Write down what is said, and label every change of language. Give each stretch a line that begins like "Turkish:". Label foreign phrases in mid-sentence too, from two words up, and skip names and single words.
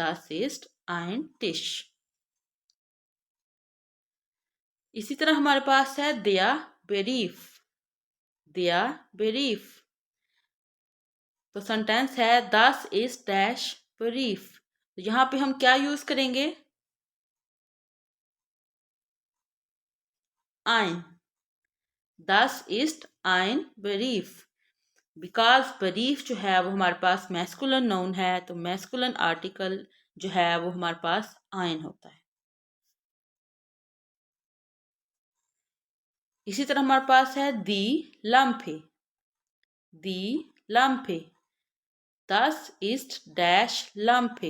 German: Das ist ein Tisch।
Hindi: इसी तरह हमारे पास है
German: der Brief। der Brief,
Hindi: तो सेंटेंस है
German: Das ist dash Brief।
Hindi: तो यहाँ पे हम क्या यूज करेंगे?
German: ein। Das ist ein Brief,
Hindi: बिकॉज बरीफ जो है वो हमारे पास
English: masculine noun
Hindi: है, तो
English: masculine article
Hindi: जो है वो हमारे पास आइन होता है। इसी तरह हमारे पास है
German: die Lampe. die Lampe, das ist das Lampe.